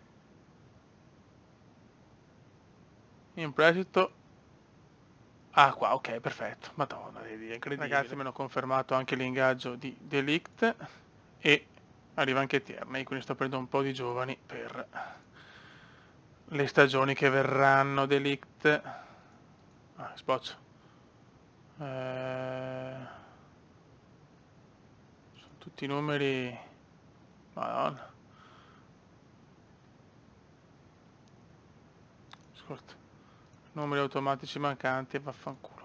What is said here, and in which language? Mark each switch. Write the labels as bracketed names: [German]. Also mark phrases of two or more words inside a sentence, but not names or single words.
[Italian] In prestito. Qua, ok, perfetto. Madonna, è incredibile. Ragazzi, mi hanno confermato anche l'ingaggio di De Ligt e arriva anche Tierney, quindi sto prendendo un po' di giovani per le stagioni che verranno. De Ligt. Spoccio. Sono tutti numeri. Madonna. Ascolta. Numeri automatici mancanti e vaffanculo.